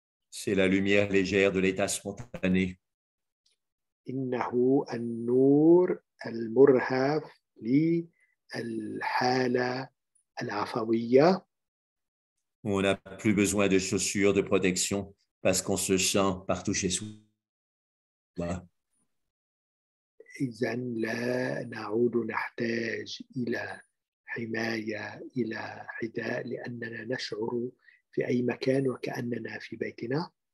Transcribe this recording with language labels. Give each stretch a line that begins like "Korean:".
French: C'est la lumière légère de l'état spontané.
Arabic: إنه النور المرهف للحالة العفوية.
French: On n'a plus besoin de chaussures de protection parce qu'on se sent partout chez soi.
Arabic: إذن لا نعود نحتاج إلى حماية إلى حذاء لأننا نشعر في أي مكان وكأننا في بيتنا.